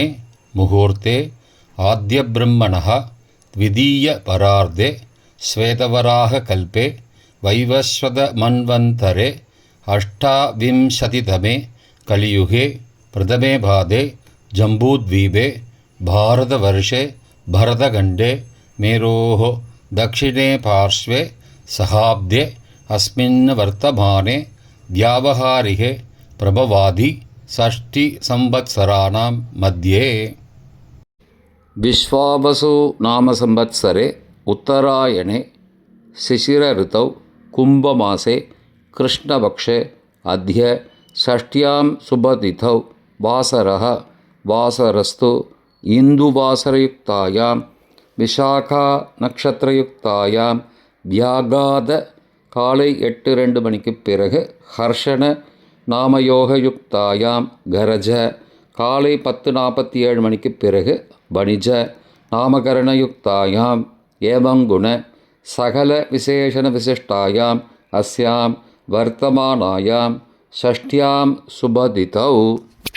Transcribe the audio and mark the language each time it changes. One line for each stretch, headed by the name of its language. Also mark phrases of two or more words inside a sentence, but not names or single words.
Sanskrit: मुहूर्ते आद्य ब्रह्मणः द्वितीय परार्धे श्वेतवराह कल्पे वैवस्वत मन्वन्तरे अष्टाविंशतितमे कलियुगे प्रथमे पादे जम्बूद्वीपे भारतवर्षे भरतखण्डे मेरोः दक्षिणे पार्श्वे सहाब्दे अस्मिन् वर्तमाने व्यावहारिके प्रभवादि षष्टिसंवत्सराणां मध्ये विश्वावसु नाम संवत्सरे उत्तरायणे शिशिरऋतौ कुम्भमासे कृष्णपक्षे अद्य षष्ट्यां शुभतिथौ वासरः वासरस्तु इन्दुवासरयुक्तायां विशाखा नक्षत्रयुक्तायां व्यागाद
Tamil: காலை 8:02 மணிக்கு பிறகு
Sanskrit: हर्षण नामयोगयुक्तायाम् करज
Tamil: காலை 10:47 மணிக்கு பிறகு
Sanskrit: वणिज नामकरणयुक्तायाम् एवंगुण सकल विशेषण विशिष्टायाम् अस्याम् वर्तमानायाम् षष्ठ्याम् शुभतिथौ